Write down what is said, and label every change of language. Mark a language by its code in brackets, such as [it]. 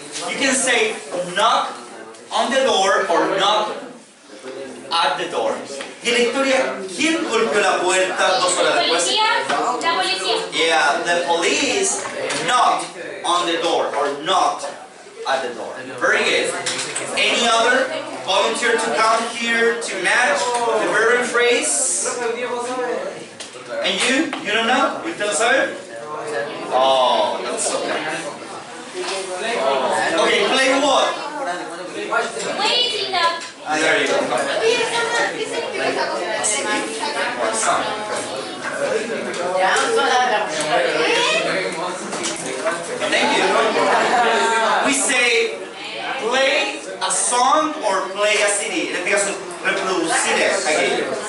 [en] You can say knock on the door or knock at the door. [es] Y en la historia, ¿quién golpeó la puerta 2 horas después? La policía. [en] Yeah, the police knocked on the door or knocked at the door. Very good. Any other volunteer to come here to match the verb and phrase? And you? You don't know? You don't know? Oh, that's okay. Okay, play what? Waiting up. There you go. Thank you. We say play a song or play a CD. [es] En este caso, reproducir aquello.